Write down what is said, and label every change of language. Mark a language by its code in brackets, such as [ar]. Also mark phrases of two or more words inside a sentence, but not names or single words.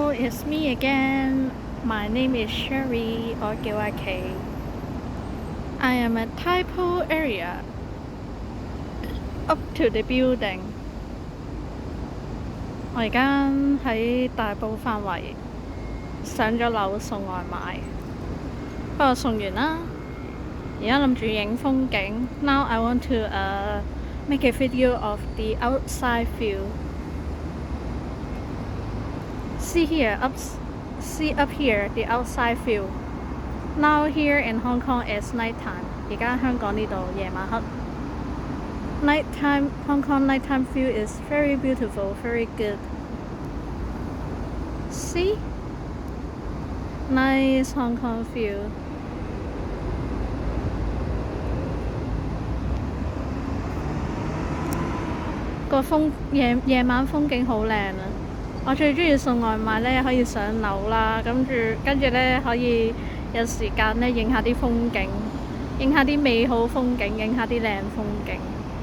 [en] it's me again. My name is Sherry, or [yue] 叫阿琪. [en] I am at Tai Po area. Up to the building. [yue] 我而家喺大埔範圍上咗樓送外賣，不過送完啦。而家諗住影風景。 [en] Now I want to make a video of the outside view. See up here the outside view. Now here in Hong Kong it's nighttime. [yue] 而家香港呢度夜晚黑。 [en] Nighttime Hong Kong nighttime view is very beautiful, very good. See? Nice Hong Kong view. [yue] 個夜晚風景好靚啊！我最中意送外賣呢，可以上樓啦，跟住呢，可以有時間呢影下啲風景，影下啲美好風景，影下啲靚風景。